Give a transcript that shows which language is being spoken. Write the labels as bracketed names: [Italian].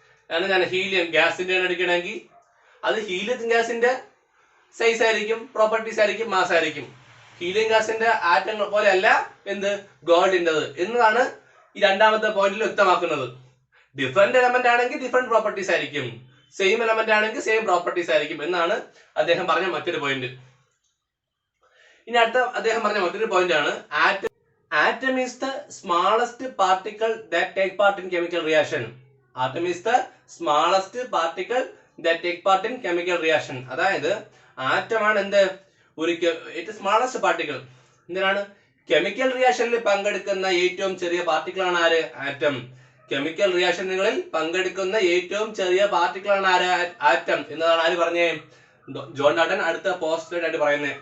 [Malayalam] കാരണം ഞാൻ ഹീലിയം ഗ്യാസിന്റെ എടുക്കണമെങ്കിൽ അത് ഹീലിയം ഗ്യാസിന്റെ സൈസ് ആയിരിക്കും, പ്രോപ്പർട്ടീസ് ആയിരിക്കും, മാസ് ആയിരിക്കും. ഹീലിയം ഗ്യാസിന്റെ ആറ്റങ്ങൾ പോലെ അല്ല എന്ത് ഗോൾഡിൻ്റെത് എന്നതാണ് ഈ രണ്ടാമത്തെ പോയിന്റിൽ വ്യക്തമാക്കുന്നത്. ഡിഫറെന്റ് എലമെന്റ് ആണെങ്കിൽ ഡിഫറെന്റ് പ്രോപ്പർട്ടീസ് ആയിരിക്കും, സെയിം എലമെന്റ് ആണെങ്കിൽ സെയിം പ്രോപ്പർട്ടീസ് ആയിരിക്കും എന്നാണ് അദ്ദേഹം പറഞ്ഞ മറ്റൊരു പോയിന്റ്. ഇനി അടുത്ത അദ്ദേഹം പറഞ്ഞ മറ്റൊരു പോയിന്റ് ആണ് [English] atom is the smallest particle that take part in chemical reaction. Atom is the smallest particle that take part in chemical reaction. [Malayalam] അതായത് ആറ്റം ആണ് എന്ത് ഒരു സ്മാളസ്റ്റ് പാർട്ടിക്കിൾ. എന്തിനാണ് കെമിക്കൽ റിയാക്ഷനിൽ പങ്കെടുക്കുന്ന ഏറ്റവും ചെറിയ പാർട്ടിക്കിൾ ആണ് ആര്? ആറ്റം. കെമിക്കൽ റിയാക്ഷനുകളിൽ പങ്കെടുക്കുന്ന ഏറ്റവും ചെറിയ പാർട്ടിക്കിൾ ആണ് ആര്? ആറ്റം എന്നതാണ് ആര് പറഞ്ഞേ? ജോൺ ഡാൾട്ടൺ അടുത്ത പോസ്റ്റ്ലേറ്റ് ആയിട്ട് പറയുന്നത്.